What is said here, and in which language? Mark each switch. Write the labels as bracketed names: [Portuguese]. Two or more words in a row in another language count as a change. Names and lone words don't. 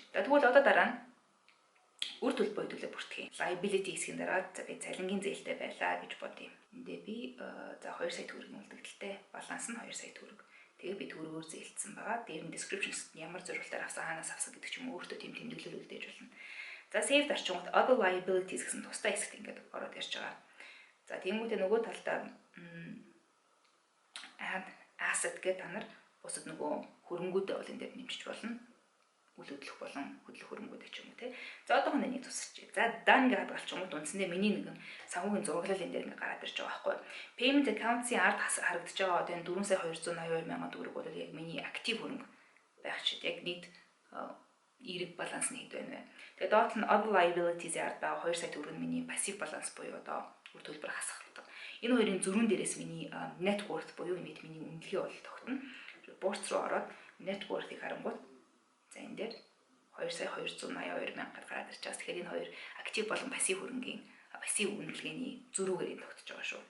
[Mongolian] Тэгвэл одоо дараа нь үр төлбөр төлөө бүртгэе. Liability хэсгийн дараа за би цалингийн зээлтэй байлаа гэж бодъё. Эндээ би за 2 сая төгрөгийн үлдэгдэлтэй баланс нь 2 сая төгрөг. Тэгээ би төгрөгөөр зээлдсэн байгаа. Дээр нь description-с ямар зорилгоор авсан хаанаас авсан гэдэг ч юм уу өөртөө тийм тэмдэглэл үлдээж болно. За save дарчингууд [English] other liabilities [Mongolian] гэсэн тусдаа хэсэгт ингээд ороод ирж байгаа. За тиймүүдээ нөгөө талдаа asset гэдэг та нар бусад нөгөө хөрөнгүүдээ бол энэ дээр нэмжиж болно. Үйл хөдлөх болон хөдлөх хөрөнгүүдээ ч юм уу те. За одоохонд энийг тусчих. За дан гэж хадгалчихмууд үндсэндээ миний нэгэн санхүүгийн зураглал энэ дээр нэг гараад ирж байгаа байхгүй. [English] Payment account- [Mongolian] ийн ард харагдаж байгаа одоо энэ 4 сая 282 мянган төгрөг бол яг миний актив хөрөнгө байх чид яг нийт эерэг баланс нь хэд байна вэ? Тэгээд доот нь [English] other liabilities [Mongolian] ард байгаа 2 сая төгрөг нь миний пассив баланс буюу одоо үр төлбөр хасагддаг. Энэ хоёрын зөрүүн дээрээс миний [English] net worth [Mongolian] буюу миний үнэлгээ бол тогтно. Bourse руу ороод [English] net worth- [Mongolian] ийг харангуут за энэ дээр 2 сая 282 мянга гараад ирж байгаа. Тэгэхээр энэ хоёр актив болон пассив хөрөнгийн пассив үнэлгээний зөрүүгээр энэ тогтож байгаа шүү.